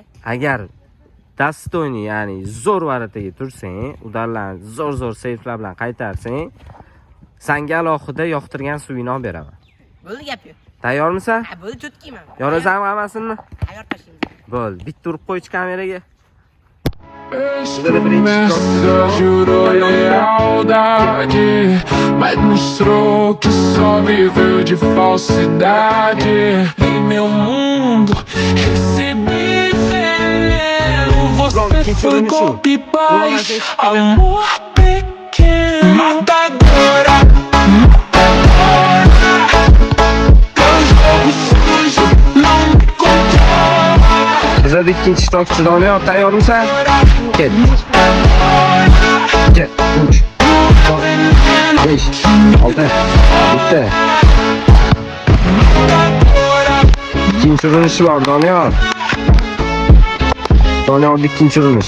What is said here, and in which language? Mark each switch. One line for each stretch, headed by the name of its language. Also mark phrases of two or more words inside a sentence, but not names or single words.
Uzbek: Agar dastoyni, ya'ni zo'r varataga tursang, ularni zo'r seyflar bilan qaytarsang, senga alohida yoqtirgan suvini olib beraman. Bo'ldi gapki. Tayyormisan? Ha, bo'ldi, chotkiyman. Yorasanmi hammasini? Tayyor tashlaymiz. Bo'ldi, bitta urib qo'ychi kameraga.
Portuguese: Jurou lealdade, mas mostrou que só viveu de falsidade. Em meu mundo recebi veneno. Você foi golpe baixo, amor pequeno, matadora. Teu jogo sujo não me controla.
Uzbek: Bizada ikkinchi ishtirokchi Doniyor, tayyormisan? Ket. 2, 3, 4, 5, 6, bitta. İkinci urinish bor, Doniyor. Doniyor ikkinchi urinish.